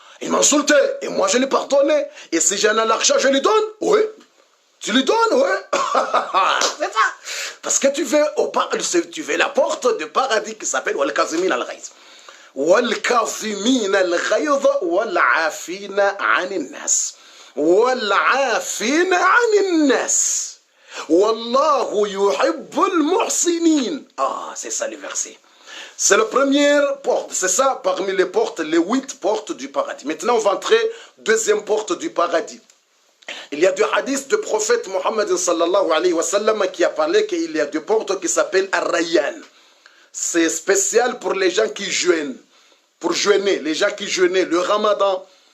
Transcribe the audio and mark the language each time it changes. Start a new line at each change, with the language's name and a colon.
French: Il m'insultait, et moi, je lui pardonnais. Et si j'en ai l'argent, je lui donne, oui. Tu lui donnes, oui. C'est ça. Parce que tu veux la porte du paradis qui s'appelle
Arabic: Al-Kazimin Al-Ghayr. Wal-Kazimin Al-Ghayr wal-Afina anin nas. والعافين عن الناس والله يحب المحسنين.
French: Ah, c'est ça le verset. C'est la première porte, c'est ça parmi les portes, les 8 portes du paradis. Maintenant, on va entrer deuxième porte du paradis. Il y a deux hadiths du prophète Mohammed sallallahu alayhi wa sallam qui a parlé qu'il y a deux portes qui s'appellent Ar-Rayyan. C'est spécial pour les gens qui jeûnent, pour jeûner, les gens qui jeûnent le Ramadan.